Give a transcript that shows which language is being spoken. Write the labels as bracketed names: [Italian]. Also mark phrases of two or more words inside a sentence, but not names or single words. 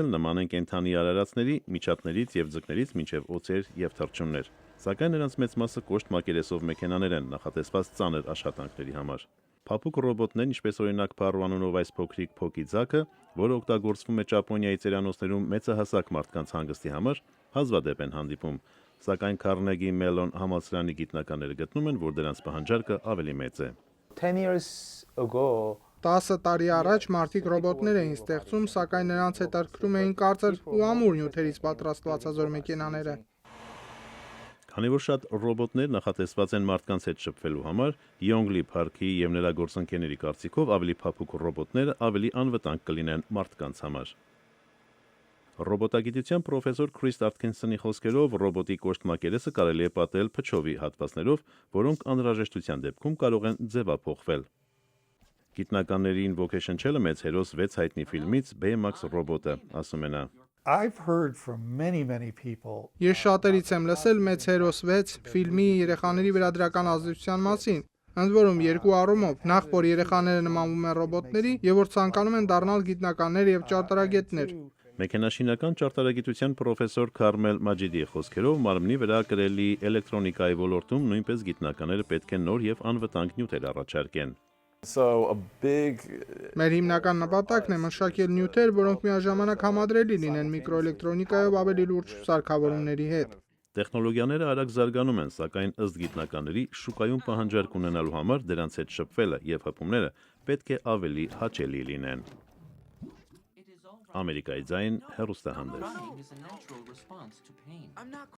[Armenian] էլ նման են կենդանի արարածների, միջատներից եւ ձկներից մինչեւ օձեր եւ թռչուններ։ Սակայն նրանց մեծ մասը կոշտ մակերեսով մեքենաներ են, նախատեսված ծանր աշխատանքների համար։ Փափուկ ռոբոտներն, ինչպես օրինակ Փարո անունով այս փոքրիկ փոկի ձագը, որը օգտագործվում է Ճապոնիայի ծերանոցներում մեծահասակ մարդկանց հանգստի համար, հազվադեպ են հանդիպում, սակայն Carnegie Mellon համալսարանի գիտնականները գտնում են, որ դրանց պահանջարկը ավելի մեծ է։ [English] 10 years ago [Armenian] 10 տարի առաջ մարդիկ ռոբոտներ էին ստեղծում, սակայն նրանց հետաքրքրում էին կարծր ու ամուր նյութերից պատրաստված հազար մեքենաները։ Քանի որ շատ ռոբոտներ նախատեսված են մարդկանց հետ շփվելու համար, Yongley Park-ի եւ նրա գործընկերների կարծիքով ավելի փափուկ ռոբոտները ավելի անվտանգ կլինեն մարդկանց համար։ Ռոբոտագիտության պրոֆեսոր Քրիս Ատքինսոնի խոսքերով ռոբոտի կոշտ մակերեսը կարելի է պատել փչովի հատվածներով, որոնք անհրաժեշտության դեպքում կարող են ձևափոխվել։ Գիտնականներին ոգեշնչել է մեծ հերոս 6 հայտնի ֆիլմից Baymax ռոբոտը, ասում է նա։ [English] I've heard from many people [Armenian] Ես շատերից եմ լսել Մեծ հերոս 6 ֆիլմի երեխաների վրա դրական ազդեցության մասին, ընդ որում երկու առումով, նախ որ երեխաները նմանվում են ռոբոտների եւ որ ցանկանում են դառնալ գիտնականներ եւ ճարտարագետներ։ Մեքենաշինական ճարտարագիտության պրոֆեսոր Քարմել Մաջիդիի խոսքերով մարմնի վրա կրելի էլեկտրոնիկայի ոլորտում նույնպես գիտնականները պետք է նոր եւ անվտանգ նյութեր առաջարկեն։ [English] so a big [Armenian] Մեր հիմնական նպատակն է մշակել նյութեր, որոնք միաժամանակ համադրելի լինեն միկրոէլեկտրոնիկայով ավելի լուրջ սարքավորումների հետ։ Տեխնոլոգիաները արագ զարգանում են, սակայն ըստ գիտնականների շուկայում պահանջարկ ունենալու համար դրանց հետ շփվելը եւ հպումները պետք է ավելի հաճելի լինեն։ Ամերիկայի ձայն հեռուստահանդես։